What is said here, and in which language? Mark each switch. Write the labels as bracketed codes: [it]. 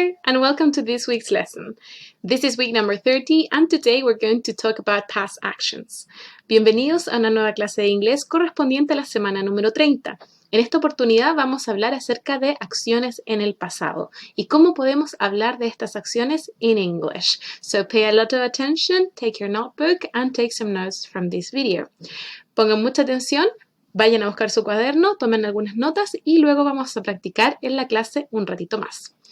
[en] and welcome to this week's lesson. This is week number 30 and today we're going to talk about past actions. [es] Bienvenidos a una nueva clase de inglés correspondiente a la semana número 30. En esta oportunidad vamos a hablar acerca de acciones en el pasado y cómo podemos hablar de estas acciones [en] in English. So pay a lot of attention, take your notebook and take some notes from this video. [es] Pongan mucha atención. Vayan a buscar su cuaderno, tomen algunas notas y luego vamos a practicar en la clase un ratito más.